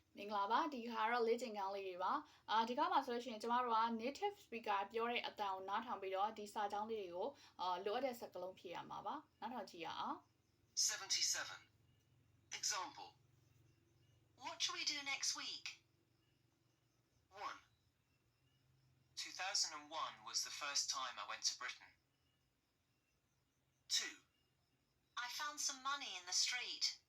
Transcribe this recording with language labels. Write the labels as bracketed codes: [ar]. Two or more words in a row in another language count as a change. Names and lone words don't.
[my] မင်္ဂလာပါဒီခါတော့လေ့ကျင့်ခန်းလေးတွေပါဒီခါမှာဆိုလို့ရှိရင်ကျမတို့က [en] native speaker [my] ပြောတဲ့အတန်ကိုနားထောင်ပြီးတော့ဒီစာကြောင်းလေးတွေကိုလိုအပ်တဲ့စကားလုံးဖြည့်ရမှာပါနားထောင်ကြည့်ရအောင် [en] 77 Example What shall we do next week? 1 2001 was the first time I went to Britain. 2 I found some money in the street.